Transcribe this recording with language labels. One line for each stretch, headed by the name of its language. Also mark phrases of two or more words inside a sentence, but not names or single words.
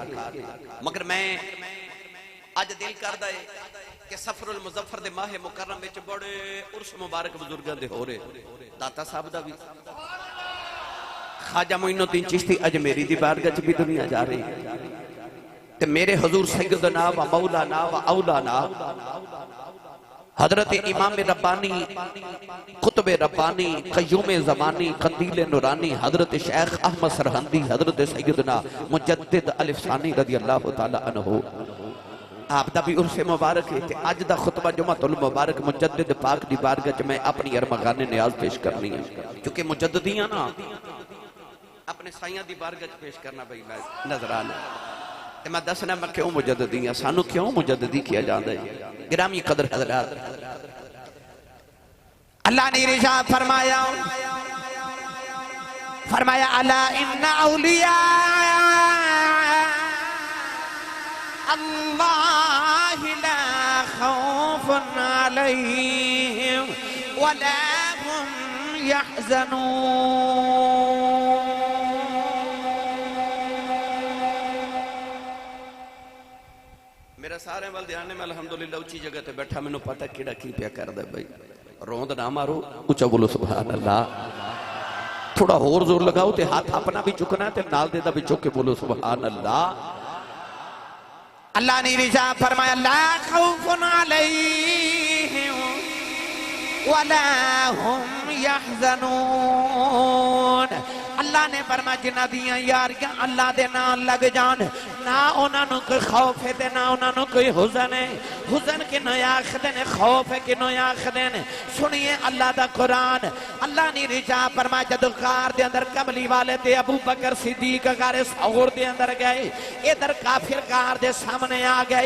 Punjabi: ਮਗਰ ਮੈਂ ਅੱਜ ਦਿਲ ਕਰਦਾ ਹੈ ਕਿ ਸਫ਼ਰੁਲ ਮੁਜ਼ੱਫ਼ਰ ਦੇ ਮਾਹ ਮੁਕੱਰਮ ਵਿਚ ਬੜੇ ਉਰਸ ਮੁਬਾਰਕ ਬਜ਼ੁਰਗਾਂ ਦੇ ਹੋ ਰਹੇ। ਦਾਤਾ ਸਾਹਿਬ ਦਾ ਵੀ, ਖ਼੍ਵਾਜਾ ਮੋਈਨੁੱਦੀਨ ਚਿਸ਼ਤੀ ਅਜਮੇਰੀ ਦੀ ਬਾਰਗਾਹ ਚ ਵੀ ਦੁਨੀਆ ਜਾ ਰਹੀ ਤੇ ਮੇਰੇ ਹਜ਼ੂਰ
Arabic: سيدنا ومولانا وأولانا
Punjabi: ਹਜ਼ਰਤ ਇਮਾਮ ਰੱਬਾਨੀ ਕੁਤਬ ਰੱਬਾਨੀ ਕਯੂਮ ਜ਼ਮਾਨੀ ਕੰਦੀਲ ਨੂਰਾਨੀ ਹਜ਼ਰਤ ਸ਼ੇਖ਼ ਅਹਿਮਦ ਸਰਹੰਦੀ ਹਜ਼ਰਤ ਸੱਯਦਨਾ ਮੁਜੱਦਿਦ ਅਲਿਫ਼ਸਾਨੀ
Arabic: رضي الله تعالى عنه
Punjabi: ਆਪਦਾ ਵੀ ਉਰਸ ਮੁਬਾਰਕ ਹੈ। ਅੱਜ ਦਾ ਖ਼ੁਤਬਾ ਜੁਮਾਤੁਲ ਮੁਬਾਰਕ ਮੁਜੱਦਿਦ ਪਾਕ ਦੀ ਬਾਰਗਾਹ ਚ ਮੈਂ ਅਪਣੀ ਅਰਮਗ਼ਾਨੇ ਨਿਆਜ਼ ਪੇਸ਼ ਕਰਨੀ ਹੈ ਕਿਉਂਕਿ ਮੁਜੱਦਿਦੀਆਂ ਨਾ ਅਪਣੇ ਸਾਈਆਂ ਦੀ ਬਾਰਗਾਹ ਚ ਪੇਸ਼ ਕਰਨਾ ਭਾਈ ਨਜ਼ਰਾਨਾ ਤੇ ਮੈਂ ਦੱਸਣਾ ਮੈਂ ਕਿਉਂ ਮੁਜੱਦਿਦੀ ਹਾਂ, ਸਾਨੂੰ ਕਿਉਂ ਮੁਜੱਦਿਦੀ ਕਿਹਾ ਜਾਂਦਾ ਹੈ। ਗਿਰਾਮੀ ਕਦਰ ਹਜ਼ਰਾਤ, ਅੱਲਾਹ ਨੇ ਇਰਸ਼ਾਦ ਫ਼ਰਮਾਇਆ
Arabic: ألا إن أولياء الله لا خوف عليهم ولا هم يحزنون.
Punjabi: ਮੇਰਾ ਸਾਰੇ ਵੱਲ ਧਿਆਨ ਹੈ, ਮੈਂ ਅਲਹਮਦੁਲਿੱਲਾਹ ਉੱਚੀ ਜਗ੍ਹਾ ਤੇ ਬੈਠਾ, ਮੈਨੂੰ ਪਤਾ ਕਿਹੜਾ ਕੀ ਪਿਆ ਕਰਦਾ ਭਾਈ। ਰੋਂਦ ਨਾ ਮਾਰੋ, ਉੱਚਾ ਬੋਲੋ
Arabic: سبحان الله.
Punjabi: ਥੋੜ੍ਹਾ ਹੋਰ ਜ਼ੋਰ ਲਾਓ ਤੇ ਹੱਥ ਅਪਣਾ ਵੀ ਚੁੱਕਣਾ ਹੈ ਤੇ ਨਾਲ ਦੇ ਦਾ ਵੀ ਚੁੱਕ ਕੇ ਬੋਲੋ
Arabic: سبحان الله.
Punjabi: ਅੱਲਾਹ ਨੇ ਇਰਸ਼ਾਦ ਫ਼ਰਮਾਇਆ
Arabic: لا خوف عليهم ولا هم يحزنون.
Punjabi: ਅੱਲਾਹ ਨੇ ਫ਼ਰਮਾਇਆ ਜਿਨ੍ਹਾਂ ਦੀਆਂ ਯਾਰੀਆਂ ਅੱਲਾਹ ਦੇ ਨਾਲ ਲੱਗ ਜਾਣ ਨਾ ਉਨ੍ਹਾਂ ਨੂੰ ਕੋਈ ਖ਼ੌਫ਼ ਹੈ ਤੇ ਨਾ ਉਨ੍ਹਾਂ ਨੂੰ ਕੋਈ ਹੁਜ਼ਨ ਹੈ। ਹੁਜ਼ਨ ਕਿਨੂੰ ਆਖਦੇ ਨੇ, ਖ਼ੌਫ਼ ਹੈ ਕਿਨੂੰ ਆਖਦੇ ਨੇ। ਸੁਣੀਏ ਅੱਲਾਹ ਦਾ ਕੁਰਆਨ। ਅੱਲਾਹ ਨੇ ਇਰਸ਼ਾਦ ਫ਼ਰਮਾਇਆ ਜਦੋਂ ਗ਼ਾਰ ਦੇ ਅੰਦਰ ਕਮਲੀ ਵਾਲੇ ਤੇ ਅਬੂ ਬਕਰ ਸਿੱਦੀਕ ਗ਼ਾਰੇ ਸੌਰ ਦੇ ਅੰਦਰ ਗਏ, ਇਧਰ ਕਾਫ਼ਿਰ ਗ਼ਾਰ ਦੇ ਸਾਹਮਣੇ ਆ ਗਏ।